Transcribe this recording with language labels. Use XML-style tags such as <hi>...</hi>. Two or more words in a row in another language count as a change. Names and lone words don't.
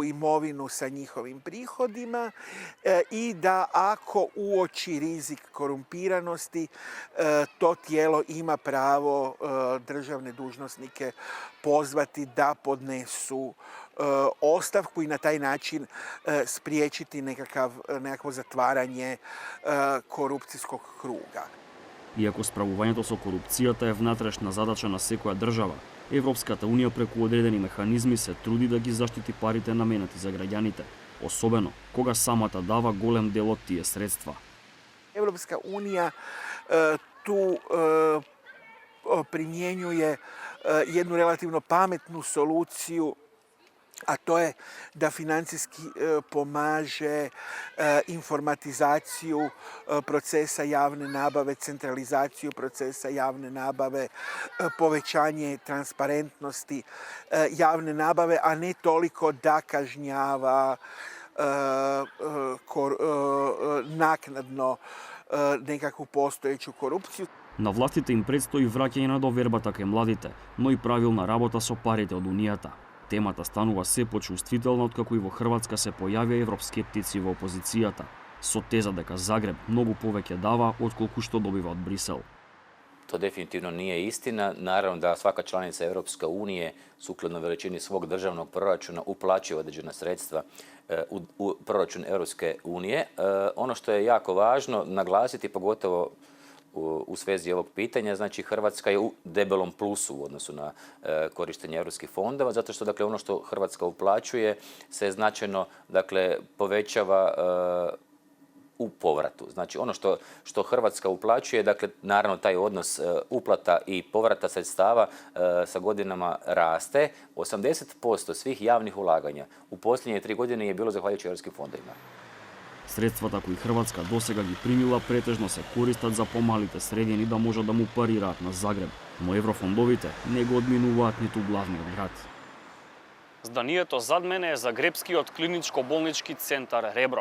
<hr>imovinu sa njihovim prihodima i da ako uoči rizik korumpiranosti, to tijelo ima pravo državne dužnosnike pozvati da podnesu ostavku i na taj način spriječiti nekakvo zatvaranje korupcijskog kruga.</hr> <mk>Иако справувањето со корупцијата е внатрешна задача на секоја држава, Европската Унија преку одредени механизми се труди да ги заштити парите наменати за граѓаните, особено кога самата дава голем дел од тие средства.</mk> <hr>Европска Унија tu primjenjuje jednu relativno pametnu soluciju a to je da financijski pomaže informatizaciju procesa javne nabave, centralizaciju procesa javne nabave, povećanje transparentnosti javne nabave, a ne toliko da kažnjava naknadno nekakvu postojeću korupciju.</hr> <mk>На властите им предстои враќање на довербата кај младите, но и правилна работа со парите од Унијата. Темата станува се почувствителна откако и во Хрватска се појавија евроскептици во опозицијата, со теза дека Загреб многу повеќе дава отколку што добива од Брисел.</mk> <hr>To definitivno nije istina. Naravno da svaka članica Europske unije sukladno veličini svog državnog proračuna uplaćuje određena sredstva u proračun Europske unije. Ono što je jako važno naglasiti, pogotovo u svezi ovog pitanja, znači Hrvatska je u debelom plusu u odnosu na korištenje europskih fondova, zato što dakle ono što Hrvatska uplaćuje se značajno dakle povećava u povratu. Znači ono što Hrvatska uplaćuje, dakle naravno taj odnos uplata i povrata sredstava sa godinama raste. 80% svih javnih ulaganja u posljednje 3 godine je bilo zahvaljujući europskim fondovima.</hr> <mk>Средствата кои Хрватска досега ги примила претежно се користат за помалите средини да можат да му парираат на Загреб, но еврофондовите не го одминуваат ниту главниот град. Зданието зад мене е Загребскиот клиничко-болнички центар Ребро.</mk>